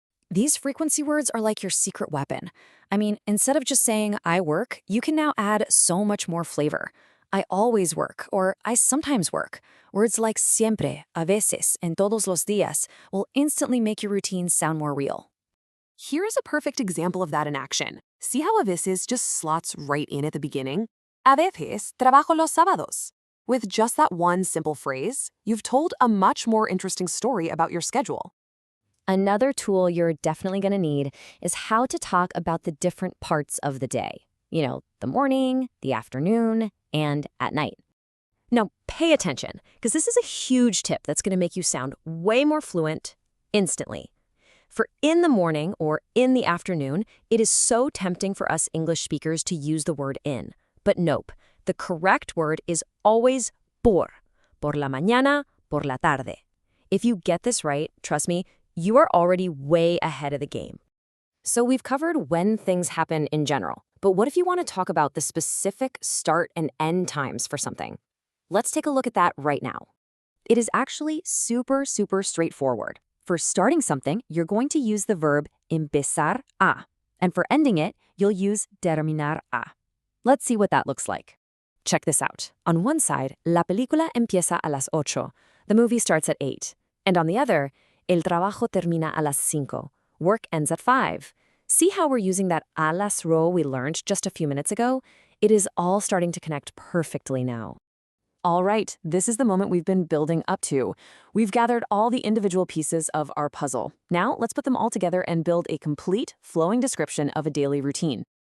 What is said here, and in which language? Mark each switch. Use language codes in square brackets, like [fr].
[en] These frequency words are like your secret weapon. I mean, instead of just saying I work, you can now add so much more flavor. I always work, or I sometimes work. Words like [es] siempre, a veces, [en] and [es] todos los días [en] will instantly make your routine sound more real. Here's a perfect example of that in action. See how [es] a veces [en] just slots right in at the beginning? [es] A veces trabajo los sábados. [en] With just that one simple phrase, you've told a much more interesting story about your schedule. Another tool you're definitely going to need is how to talk about the different parts of the day. You know, the morning, the afternoon, and at night. Now, pay attention, because this is a huge tip that's going to make you sound way more fluent instantly. For in the morning or in the afternoon, it is so tempting for us English speakers to use the word in. But nope, the correct word is always [es] por la mañana, por la tarde. [en] If you get this right, trust me, you are already way ahead of the game. So we've covered when things happen in general, but what if you want to talk about the specific start and end times for something? Let's take a look at that right now. It is actually super straightforward. For starting something, you're going to use the verb [es] empezar a, [en] and for ending it, you'll use [es] terminar a. [en] Let's see what that looks like. Check this out. On one side, [es] la película empieza a las 8. [en] The movie starts at 8. And on the other, [es] el trabajo termina a las 5. [en] Work ends at 5. See how we're using that [es] a las [en] row we learned just a few minutes ago? It is all starting to connect perfectly now. All right, this is the moment we've been building up to. We've gathered all the individual pieces of our puzzle. Now, let's put them all together and build a complete, flowing description of a daily routine.